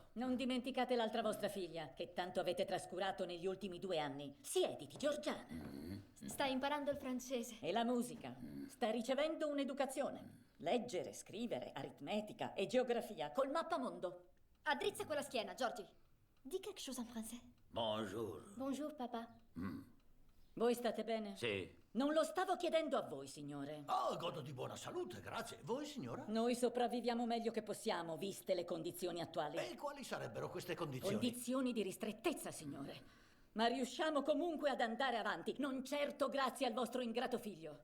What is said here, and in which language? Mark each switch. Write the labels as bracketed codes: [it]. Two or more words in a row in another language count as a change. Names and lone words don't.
[it] Non dimenticate l'altra vostra figlia, che tanto avete trascurato negli ultimi 2 anni. Siediti, Georgiana. Sta imparando il francese. E la musica. Sta ricevendo un'educazione. Leggere, scrivere, aritmetica e geografia col mappamondo. Addrizza quella schiena, Georgie. [fr] Dis quelque chose en français. Bonjour. Bonjour, papa. [it] Voi state bene? Sì. Non lo stavo chiedendo a voi, signore. Oh, godo di buona salute, grazie. Voi, signora? Noi sopravviviamo meglio che possiamo, viste le condizioni attuali. E quali sarebbero queste condizioni? Condizioni di ristrettezza, signore. Ma riusciamo comunque ad andare avanti, non certo grazie al vostro ingrato figlio.